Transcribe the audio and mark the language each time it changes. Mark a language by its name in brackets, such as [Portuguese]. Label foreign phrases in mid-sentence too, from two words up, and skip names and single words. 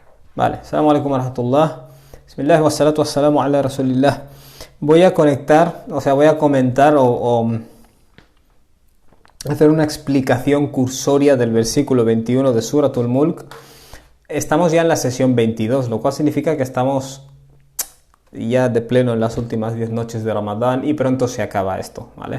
[Spanish] Vale, [Arabic] السلام عليكم ورحمة الله. بسم الله والصلاة والسلام على رسول الله. [Spanish] Voy a conectar, voy a comentar o hacer una explicación cursoria del versículo 21 de Suratul Mulk. Estamos ya en la sesión 22, lo cual significa que estamos ya de pleno en las últimas 10 noches de Ramadán y pronto se acaba esto, ¿vale?